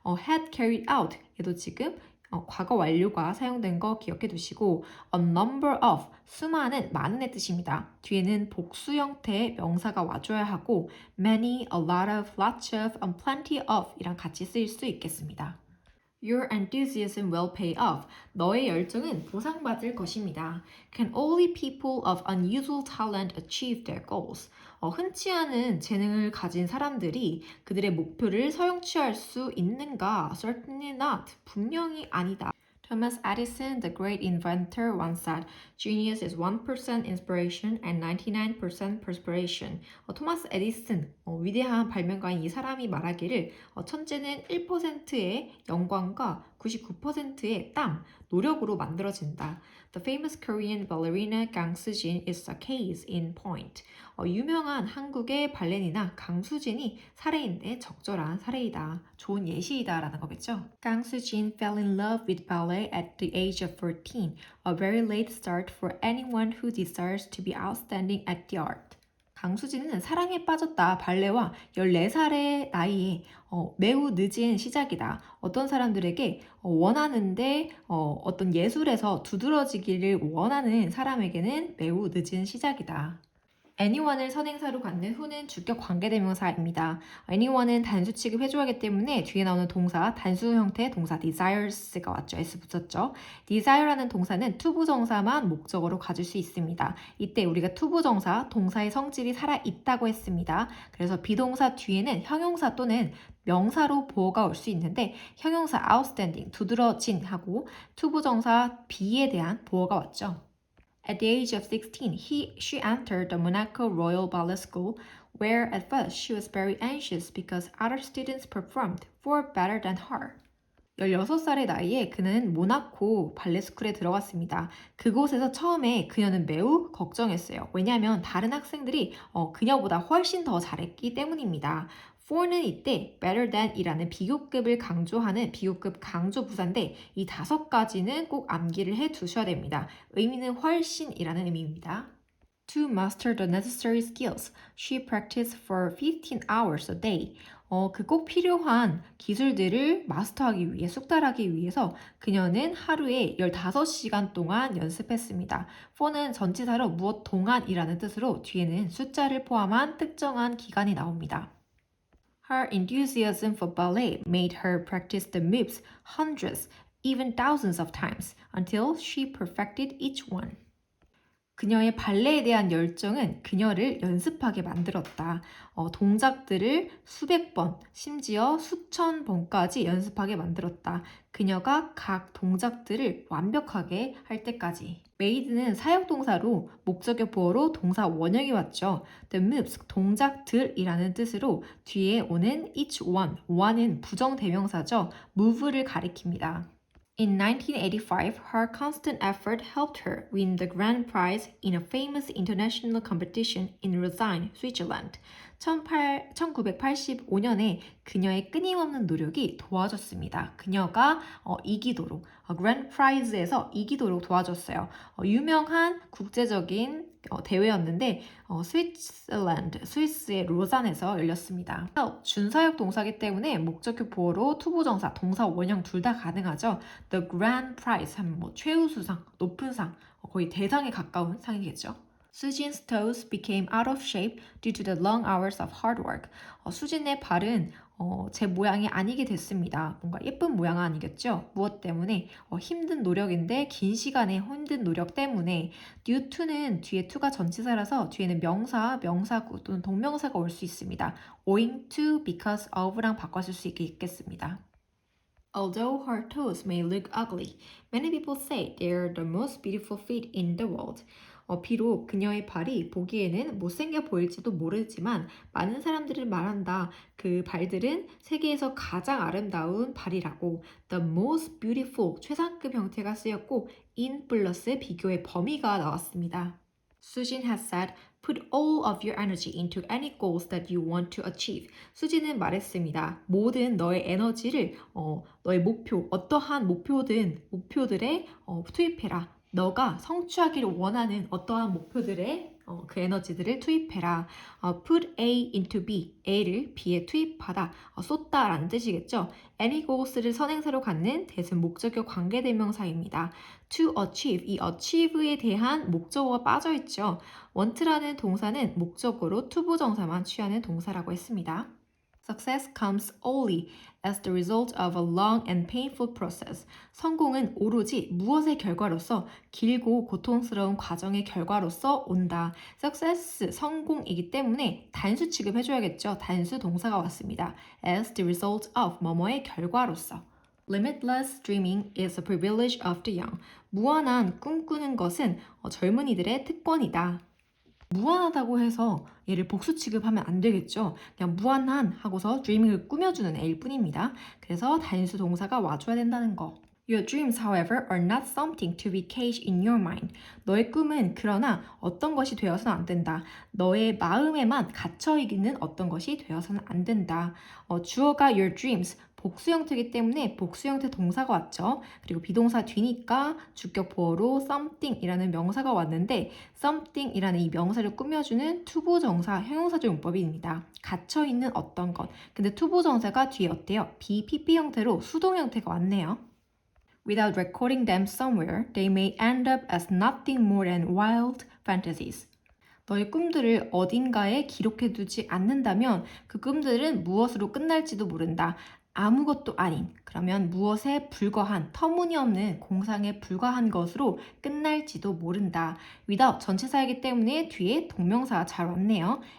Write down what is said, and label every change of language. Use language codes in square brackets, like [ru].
[en] had carried out [ko] 얘도 지금 과거 완료가 사용된 거 기억해 두시고 [en] a number of [ko] 수많은 많은의 뜻입니다. 뒤에는 복수 형태의 명사가 와줘야 하고 [en] many, a lot of, lots of, and plenty of [ko] 이랑 같이 쓰일 수 있겠습니다. [en] Your enthusiasm will pay off. [ko] 너의 열정은 보상받을 것입니다. [en] Can only people of unusual talent achieve their goals? [ko] 흔치 않은 재능을 가진 사람들이 그들의 목표를 성취할 수 있는가? [en] Certainly not. [ko] 분명히 아니다. [en] Thomas Edison, the great inventor, once said, "Genius is 1% inspiration and 99% perspiration." [ko] 토마스 에디슨, 위대한 발명가인 이 사람이 말하기를 천재는 1%의 영광과 99%의 땀, 노력으로 만들어진다. [en] The famous Korean ballerina Kang Soo-jin is a case in point. [ko] 유명한 한국의 발레리나 강수진이 사례인데 적절한 사례이다. 좋은 예시이다라는 거겠죠. [en] Kang Soo-jin fell in love with ballet at the age of 14, a very late start for anyone who desires to be outstanding at the art. [ko] 강수진은 사랑에 빠졌다. 발레와 14살의 나이에 매우 늦은 시작이다. 어떤 사람들에게 원하는데 어떤 예술에서 두드러지기를 원하는 사람에게는 매우 늦은 시작이다. anyone을 선행사로 갖는 who는 주격 관계대명사입니다. anyone은 단수 취급해줘야 하기 때문에 뒤에 나오는 동사, 단수 형태의 동사 desires가 왔죠. s 붙였죠. desire라는 동사는 투부정사만 목적어로 가질 수 있습니다. 이때 우리가 투부정사, 동사의 성질이 살아있다고 했습니다. 그래서 비동사 뒤에는 형용사 또는 명사로 보어가 올 수 있는데 형용사 outstanding, 두드러진 하고 투부정사 be에 대한 보어가 왔죠. [en] At the age of 16, she entered the Monaco Royal Ballet School, where at first she was very anxious because other students performed far better than her. [ko] 16살의 나이에 그는 모나코 발레스쿨에 들어갔습니다. 그곳에서 처음에 그녀는 매우 걱정했어요. 왜냐하면 다른 학생들이 그녀보다 훨씬 더 잘했기 때문입니다. for는 이때 better than 이라는 비교급을 강조하는 비교급 강조 부사인데 이 5가지는 꼭 암기를 해 두셔야 됩니다. 의미는 훨씬이라는 의미입니다. [en] To master the necessary skills, she practiced for 15 hours a day. [ko] 그 꼭 필요한 기술들을 마스터하기 위해, 숙달하기 위해서 그녀는 하루에 15시간 동안 연습했습니다. for는 전치사로 무엇 동안이라는 뜻으로 뒤에는 숫자를 포함한 특정한 기간이 나옵니다. [en] Her enthusiasm for ballet made her practice the moves hundreds, even thousands of times until she perfected each one. [ko] 그녀의 발레에 대한 열정은 그녀를 연습하게 만들었다. 동작들을 수백 번, 심지어 수천 번까지 연습하게 만들었다. 그녀가 각 동작들을 완벽하게 할 때까지. made는 사역동사로 목적어 보어로 동사 원형이 왔죠. The moves, 동작들이라는 뜻으로 뒤에 오는 each one, one은 부정대명사죠. move를 가리킵니다. [en] In 1985, her constant effort helped her win the grand prize in a famous international competition in Lausanne, Switzerland. [ko] 1985년에 그녀의 끊임없는 노력이 도와줬습니다. 그녀가 이기도록, grand prize에서 이기도록 도와줬어요. 유명한 국제적인 대회였는데 스위스랜드, 스위스의 로잔에서 열렸습니다. 준사역 동사기 때문에 목적어 보어로 투부정사, 동사 원형 둘 다 가능하죠. The grand prize 하면 최우수상, 높은 상, 거의 대상에 가까운 상이겠죠. [en] Su진's toes became out of shape due to the long hours of hard work. [ko] 수진의 발은 제 모양이 아니게 됐습니다. 뭔가 예쁜 모양은 아니겠죠? 무엇 때문에? 힘든 노력인데 긴 시간의 힘든 노력 때문에 due to는 뒤에 to가 전치사라서 뒤에는 명사, 명사구 또는 동명사가 올 수 있습니다. [en] owing to, because of [ko] 랑 바꿔줄 수 있겠습니다. [en] Although her toes may look ugly, many people say they are the most beautiful feet in the world. [ko] 비록 그녀의 발이 보기에는 못생겨 보일지도 모르지만 많은 사람들이 말한다. 그 발들은 세계에서 가장 아름다운 발이라고. The most beautiful, 최상급 형태가 쓰였고 in 플러스 비교의 범위가 나왔습니다. [en] Sujin has said, put all of your energy into any goals that you want to achieve. [ko] 수진은 말했습니다. 모든 너의 에너지를 너의 목표, 어떠한 목표들에 투입해라. 너가 성취하기를 원하는 어떠한 목표들에 그 에너지들을 투입해라. [en] Put A into B, [ko] A를 B에 투입하다, 쏟다라는 뜻이겠죠. Any goals를 선행사로 갖는 대신 목적어 관계대명사입니다. To achieve, 이 achieve에 대한 목적어가 빠져있죠. want라는 동사는 목적어로 투부정사만 취하는 동사라고 했습니다. [en] Success comes only as the result of a long and painful process. [ko] 성공은 오로지 무엇의 결과로서 길고 고통스러운 과정의 결과로서 온다. Success, 성공이기 때문에 단수 취급해줘야겠죠. 단수 동사가 왔습니다. [en] As the result of [ko] 뭐뭐의 결과로서. [en] Limitless dreaming is a privilege of the young. [ko] 무한한 꿈꾸는 것은 젊은이들의 특권이다. 무한하다고 해서 얘를 복수 취급하면 안 되겠죠. 그냥 무한한 하고서 dreaming을 꾸며주는 애일 뿐입니다. 그래서 단수 동사가 와줘야 된다는 거. [en] Your dreams, however, are not something to be caged in your mind. [ko] 너의 꿈은 그러나 어떤 것이 되어서는 안 된다. 너의 마음에만 갇혀있는 어떤 것이 되어서는 안 된다. 주어가 your dreams, 복수 형태이기 때문에 복수 형태 동사가 왔죠. 그리고 비동사 뒤니까 주격 보어로 something이라는 명사가 왔는데 something이라는 이 명사를 꾸며주는 투부정사 형용사적 용법입니다. 갇혀있는 어떤 것. 근데 투부정사가 뒤에 어때요? PP 형태로 수동 형태가 왔네요. [en] Without recording them somewhere, they may end up as nothing more than wild fantasies. [ko] 너의 꿈들을 어딘가에 기록해두지 않는다면 그 꿈들은 무엇으로 끝날지도 모른다. 아무것도 아닌, 그러면 무엇에 불과한, 터무니없는 공상에 불과한 것으로 끝날지도 모른다. without 전치사이기 때문에 뒤에 동명사가 잘 왔네요.